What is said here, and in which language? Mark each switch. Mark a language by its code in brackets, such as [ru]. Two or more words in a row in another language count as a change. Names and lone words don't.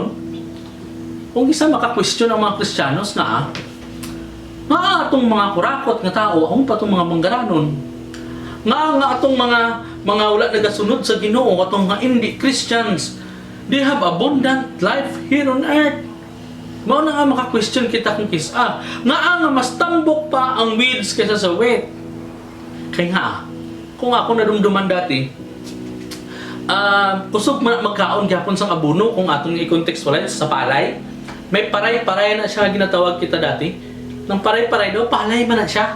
[hil] Kung isa maka-question ang mga Kristiyanos nga atong mga kurakot nga tao, ang pa itong mga manggaranon, nga atong mga wala nagasunod sa Ginoo, atong mga hindi Christians, [en] they have abundant life here on earth. [hil] Mao na nga maka-question kita kung kisa. Nga mas tambok pa ang weeds kaysa sa wheat. Kaya nga, kung ako nadumduman dati, kusog magkaon gyapon sang abono kung atong i-contextualize sa palay. May paray-paray na siya ginatawag kita dati. Nang paray-paray daw, palay man na siya.